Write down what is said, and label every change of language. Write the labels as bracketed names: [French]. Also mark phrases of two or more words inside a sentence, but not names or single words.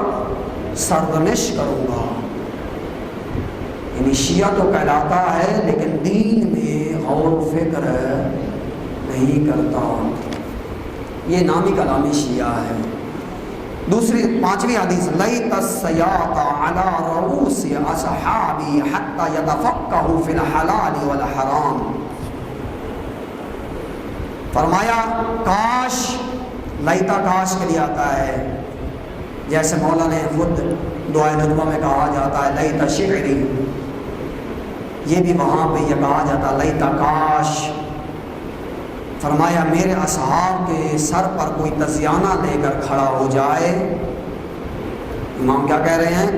[Urdu] سرزنش کروں گا۔ یعنی شیعہ تو کہلاتا ہے لیکن دین میں غور و فکر نہیں کرتا، یہ نامی کلامی شیعہ ہے۔ دوسری 5ویں حدیث، [Arabic] لیت السیاط علی رؤوس اصحابی حتی یتفقہوا فی الحلال والحرام، [Urdu] فرمایا کاش، لیتا کاش کے لیے آتا ہے، جیسے مولا نے خود دعائے ندوہ میں کہا جاتا ہے [Arabic] لیت شعری، [Urdu] یہ بھی وہاں پہ یہ کہا جاتا ہے لیتا کاش، فرمایا میرے اصحاب کے سر پر کوئی تازیانہ لے کر کھڑا ہو جائے، امام کیا کہہ رہے ہیں؟